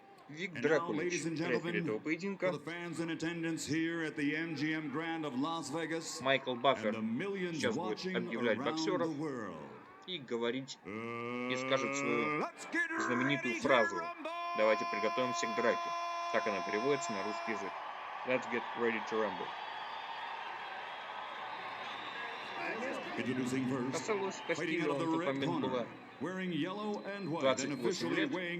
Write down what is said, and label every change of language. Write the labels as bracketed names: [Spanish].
[Russian] Вик Дракулич, рефери этого поединка. Майкл Баффер сейчас будет объявлять боксеров и говорить, и скажет свою знаменитую фразу: «Давайте приготовимся к драке». Так она переводится на русский язык. [English] Let's get ready to rumble. [Russian] Хосе Луис Кастильо, в тот момент было 28 лет.